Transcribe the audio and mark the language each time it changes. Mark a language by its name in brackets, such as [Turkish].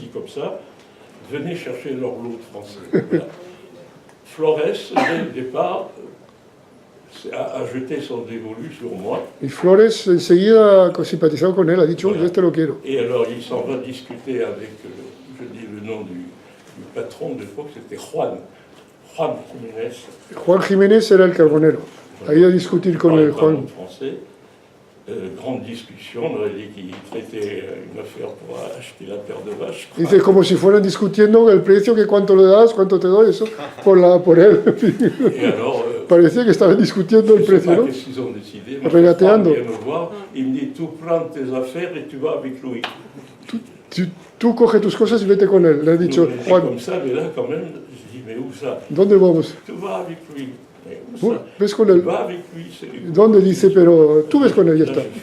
[French] Comme ça, venaient chercher leur lot de Français. Voilà. Flores, dès le départ, a jeté son dévolu sur moi. [Spanish] Y Flores enseguida ha simpatizado con él, ha dicho, voilà. Yo este lo quiero. [French] Et alors, il s'en va discuter avec, je dis le nom du patron de l'époque, c'était Juan Jiménez. [Spanish] Juan Jiménez era el carbonero. Ha ido a discutir con el Juan. [French] Français. Grande discussion, on a dit qu'il traitait une affaire pour acheter la paire de vaches. [Spanish] Dice, como si fueran discutiendo el precio, que cuánto le das, cuánto te doy, eso, por él. [French] Et alors, [Spanish] parecía que estaban discutiendo el precio, ¿no? [French] Qu'est-ce qu'ils ont décidé? [Spanish] Regateando. [French] Il vient me voir, il me dit, tu prends tes affaires et tu vas avec Louis. [Spanish] Tú coge tus cosas y vete con él, le ha dicho Juan. [French] Comme ça, mais là, quand même, je dis, mais où ça? [Spanish] ¿Dónde vamos? [French] Tu vas avec lui. [Spanish] ¿Ves con él? ¿Dónde? Dice, pero tú ves con él, ya está.